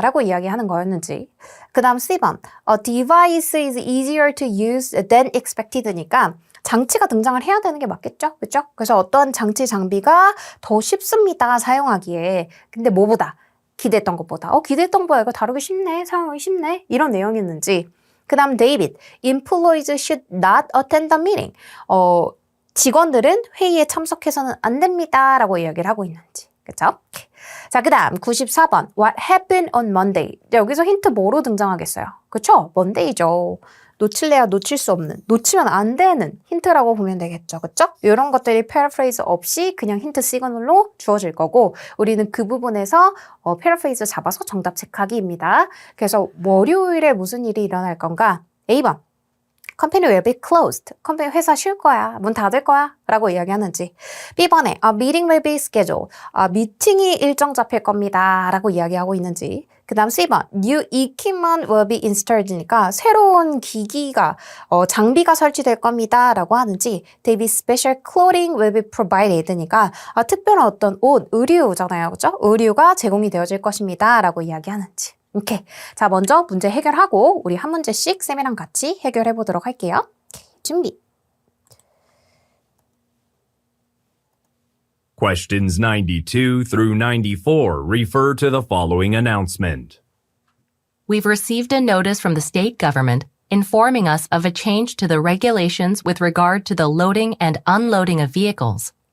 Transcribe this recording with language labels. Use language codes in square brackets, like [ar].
[ko] 라고 이야기하는 거였는지. 그 다음 C번, [en] a device is easier to use than expected [ko] 니까 장치가 등장을 해야 되는 게 맞겠죠? 그렇죠? 그래서 어떠한 장치 장비가 더 쉽습니다. 사용하기에. 근데 뭐보다? 기대했던 것보다. 기대했던 것보다 이거 다루기 쉽네. 사용하기 쉽네. 이런 내용이었는지. 그 다음 데이빗. [en] Employees should not attend the meeting. [ko] 직원들은 회의에 참석해서는 안 됩니다. 라고 이야기를 하고 있는지. 그렇죠? 자, 그 다음 94번. [en] What happened on Monday? [ko] 여기서 힌트 뭐로 등장하겠어요? 그렇죠? Monday죠. 놓칠래야 놓칠 수 없는, 놓치면 안 되는 힌트라고 보면 되겠죠. 그쵸? 이런 것들이 패러프레이즈 없이 그냥 힌트 시그널로 주어질 거고 우리는 그 부분에서 패러프레이즈 잡아서 정답 체크하기입니다. 그래서 월요일에 무슨 일이 일어날 건가? A번. [en] Company will be closed. [ko] 컴퍼니 회사 쉴 거야. 문 닫을 거야. 라고 이야기하는지. [en] B번에 A meeting will be scheduled. [ko] 미팅이 일정 잡힐 겁니다. 라고 이야기하고 있는지. 그 다음 C번 [en] New equipment will be installed [ko] 니까 새로운 기기가 장비가 설치될 겁니다. 라고 하는지 David [en] special clothing will be provided [ko] 니까 특별한 어떤 옷, 의류잖아요. 그죠? 의류가 제공이 되어질 것입니다. 라고 이야기하는지. 오케이. 자, 먼저 문제 해결하고 우리 한 문제씩 쌤이랑 같이 해결해 보도록 할게요. 오케이, 준비. [en] Questions 92 through 94 refer to the following announcement. We've received a notice from the state government informing us of a change to the regulations with regard to the loading and unloading of vehicles.